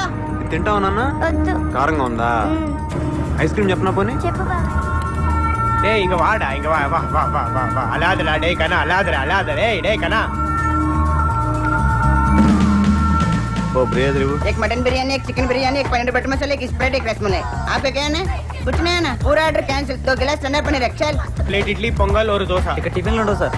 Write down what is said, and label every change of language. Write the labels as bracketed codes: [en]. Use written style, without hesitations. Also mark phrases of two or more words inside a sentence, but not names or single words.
[te] తింటావు నాన్న వద్దు కారంగా ఉందా [en] ice cream [te] చెప్పనా పోనీ చెప్పు బాబా. [ta] டே இங்க வாடா இங்க வா வா வா வா வா வா அலாதடா டேய் கண்ணா அலாதடா டேய் டேய் கண்ணா [te] ఓ బ్రేదర్ ఇవ్వు. [hi] एक मटन बिरयानी एक चिकन बिरयानी एक पनीर बटर मसाला एक स्प्राइट एक रसमलाई आपका क्या है कुछ नहीं है ना पूरा [en] order cancel [hi] 2 गिलास ठंडा पनीर चल [te] ప్లేట్ ఇడ్లీ పొంగల్ ఒక దోశ ఇక టిఫిన్లు ఉండవు సార్.